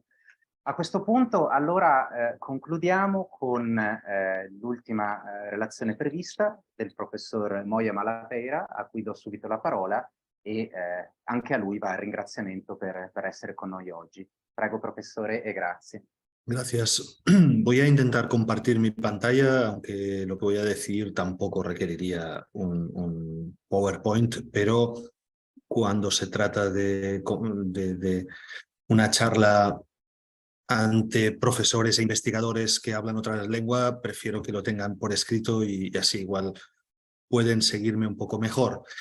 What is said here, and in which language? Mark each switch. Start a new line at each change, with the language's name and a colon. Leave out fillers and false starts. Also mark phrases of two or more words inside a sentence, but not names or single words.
Italian: A questo punto allora concludiamo con l'ultima relazione prevista del professor Moya Malapeira, a cui do subito la parola, e anche a lui va il ringraziamento per essere con noi oggi. Prego professore e grazie.
Spanish: Gracias. Voy a intentar compartir mi pantalla, aunque lo que voy a decir tampoco requeriría un PowerPoint, pero cuando se trata de una charla ante profesores e investigadores que hablan otra lengua, prefiero que lo tengan por escrito y así igual pueden seguirme un poco mejor.